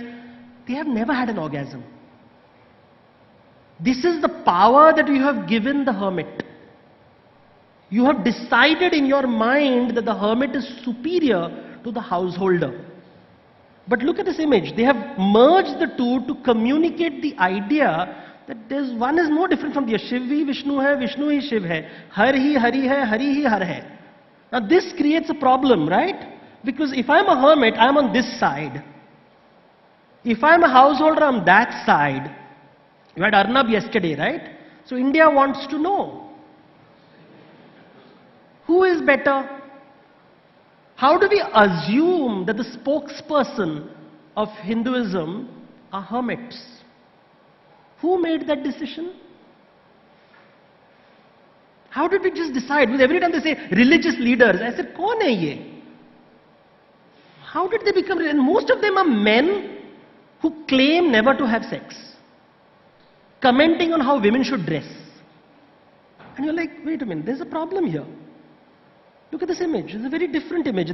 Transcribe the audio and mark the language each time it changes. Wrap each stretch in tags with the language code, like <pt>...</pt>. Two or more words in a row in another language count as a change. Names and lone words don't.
<en>They have never had an orgasm. This is the power that you have given the hermit. You have decided in your mind that the hermit is superior to the householder. But look at this image. They have merged the two to communicate the idea that one is no different from the other.</en> <hi>शिव ही विष्णु है, विष्णु ही शिव है. हर ही हरि है, हरि ही हर है.</hi> <en>Now this creates a problem, right? Because if I'm a hermit, I'm on this side. If I'm a householder, I'm that side. You had Arnab yesterday, right? So India wants to know, who is better? How do we assume that the spokesperson of Hinduism are hermits? Who made that decision? How did we just decide? Because every time they say religious leaders, I said,</en> <hi>कौन है ये?</hi> <en>How did they become? And most of them are men who claim never to have sex, commenting on how women should dress. And you're like, wait a minute, there's a problem here. Look at this image. It's a very different image.</en>